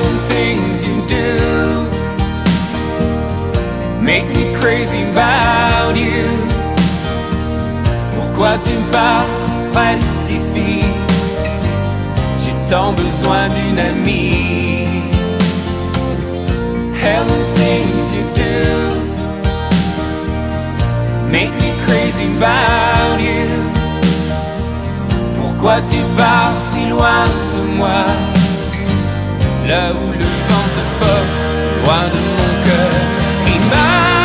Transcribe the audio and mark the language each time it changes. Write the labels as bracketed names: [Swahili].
[English] Things you do make me crazy about you. [French] Pourquoi tu pars, reste ici. J'ai tant besoin d'une amie. [English] Hell and things you do make me crazy about you. [French] Pourquoi tu pars si loin de moi. Là où le vent te porte, loin de mon cœur.